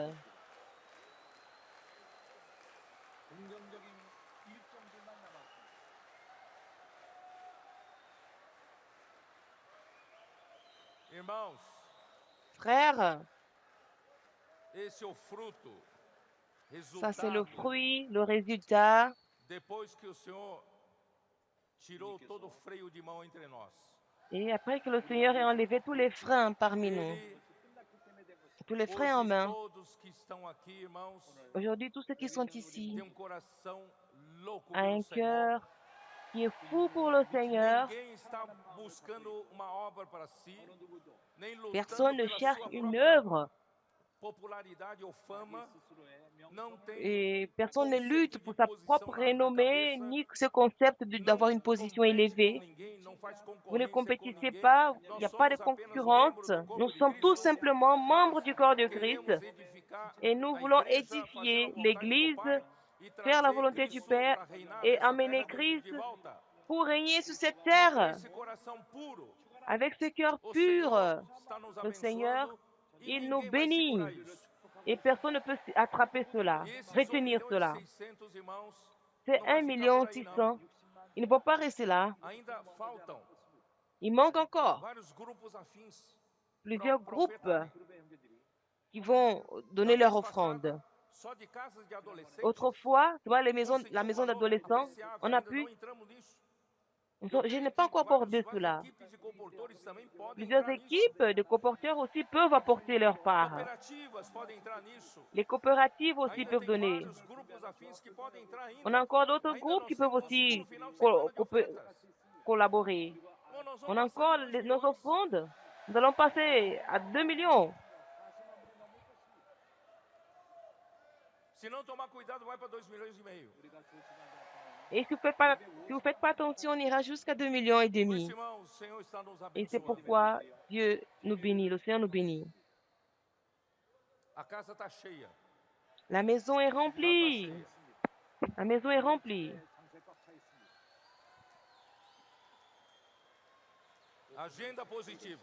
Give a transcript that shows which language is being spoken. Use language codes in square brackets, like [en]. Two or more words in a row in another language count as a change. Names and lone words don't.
[pt] Irmãos, [fr] Frères, [pt] esse é o fruto, [fr] ça c'est le [pt] resultado, [fr] fruit, le résultat, [pt] depois que o Senhor tirou todo o freio de mão entre nós. [fr] et après que le Seigneur ait enlevé tous les freins parmi nous, [pt] Ele, [fr] tous les freins en [pt] hoje, [fr] main. [pt] todos que estão aqui, irmãos, [fr] Aujourd'hui, tous ceux qui sont ici [pt] têm coração louco [fr] ont [pt] pelo [fr] un [pt] Senhor. [fr] cœur qui est fou pour le Seigneur. [pt] Ninguém está buscando uma obra para si, nem lutando [fr] Personne ne [pt] pela [fr] cherche [pt] sua [fr] une [pt] própria [fr] œuvre [pt] popularidade ou fama. Não tem [fr] et personne ne [pt] conceito [fr] lutte [pt] de [fr] pour sa [pt] posição [fr] propre [pt] na [fr] renommée, [pt] cabeça, [fr] ni ce concept d'avoir [pt] não [fr] une position [pt] compete com [fr] élevée. [pt] ninguém, não faz [fr] Vous ne [pt] concorrência com [fr] compétissez [pt] ninguém. [fr] pas, il n'y [pt] Nós [fr] a pas de [pt] somos apenas [fr] concurrence. [pt] membros do [fr] Nous [pt] corpo de [fr] sommes tout [pt] Cristo, [fr] simplement membres [pt] mas [fr] du corps de Christ [pt] queremos edificar [fr] et nous [pt] a [fr] voulons [pt] igreja, fazer a [fr] édifier [pt] vontade do [fr] l'Église, [pt] Pai e [fr] faire la [pt] trazer [fr] volonté du [pt] Cristo [fr] Père [pt] para reinar [fr] et [pt] nessa [fr] amener [pt] terra [fr] Christ [pt] de volta. [fr] pour régner sur cette [pt] Com [fr] terre [pt] esse coração puro, [fr] avec ce cœur [pt] o [fr] pur. [pt] Senhor está nos [fr] Le Seigneur, [pt] abençoando e [fr] il nous [pt] ninguém vai segurar [fr] bénit [pt] isso. [fr] et personne ne peut attraper cela, [pt] E esses 1 [fr] retenir [pt] milhão e [fr] cela. [pt] 600 irmãos [fr] C'est [pt] não vai [fr] 1 [pt] ficar por aí [fr] 600 [pt] não. [fr] 000. Ils ne vont pas rester là. [pt] Ainda faltam [fr] Il manque encore [pt] vários grupos afins [fr] plusieurs groupes [pt] profetarem. [fr] qui vont donner leur [pt] Talvez [fr] offrande. [pt] passada, só de casas de adolescentes, [fr] Autrefois, tu vois, la maison [pt] conseguiu um valor [fr] d'adolescents, [pt] apreciável, [fr] on a [pt] ainda [fr] pu, [pt] não entramos nisso. [fr] je n'ai pas encore abordé cela. [pt] Várias equipes de comportores também podem [fr] Plusieurs [pt] entrar nisso. [fr] équipes de comporteurs aussi peuvent apporter leur part. [pt] Cooperativas podem entrar nisso. [fr] Les coopératives aussi [pt] Ainda [fr] peuvent [pt] tem [fr] donner. [pt] vários grupos afins que podem entrar ainda. [fr] On a encore d'autres [pt] Ainda [fr] groupes [pt] nós [fr] qui peuvent [pt] temos um [fr] aussi [pt] segundo final de semana de ofertas. [fr] collaborer. [pt] Ou nós vamos [fr] On a [pt] passar [fr] encore [pt] de 2 [fr] nos [pt] milhões. [fr] offrandes. Nous allons passer à 2 millions. [pt] Se não tomar cuidado, vai para 2 milhões e meio. [fr] Et si vous faites pas attention, on ira jusqu'à 2 millions et [pt] Por isso, [fr] demi. [pt] irmãos, o Senhor está nos [fr] Et c'est [pt] abençoando. [fr] pourquoi Dieu nous bénit, le Seigneur nous bénit. [pt] A casa está cheia. [fr] La maison est [pt] Está [fr] remplie. [pt] cheia. [fr] La maison est remplie. [pt] Agenda positiva.